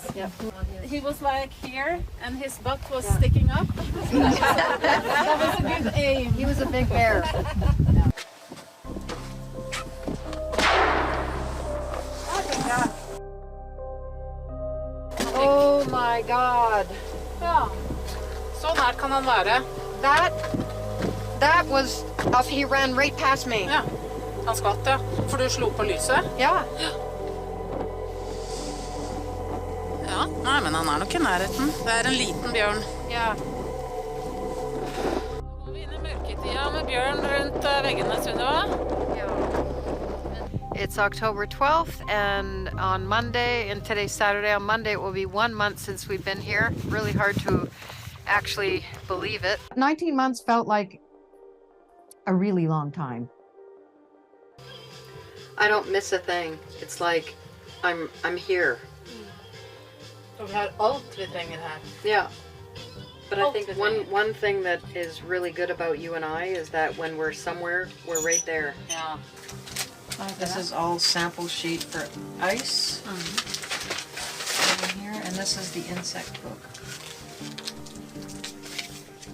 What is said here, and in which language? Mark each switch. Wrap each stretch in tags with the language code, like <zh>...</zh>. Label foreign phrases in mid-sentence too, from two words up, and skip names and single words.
<en>He was like here, and his butt was sticking up. That was a good aim. He was a big bear. Oh my God.</en> <no>Ja. Så nær kan han være. That was, he ran right past me. Ja, han skvatt, ja. For du slo på lyset? Ja. Ja, nei, men han nok i nærheten. Det en liten bjørn. Ja. Nå går vi inn i mørketida med bjørn rundt veggene, Sunniva.</no> <en>It's October 12th, and on Monday, and today's Saturday, on Monday it will be 1 month since we've been here. Really hard to actually believe it. 19 months felt like a really long time. I don't miss a thing. It's like I'm here.</en> <no>Vi har alt vi trenger her.</no> <en>Yeah. But I think one thing that is really good about you and I is that when we're somewhere, we're right there.</en> <no>Ja.</no> <en>This is all sample sheet for ice over here, and this is the insect book.</en>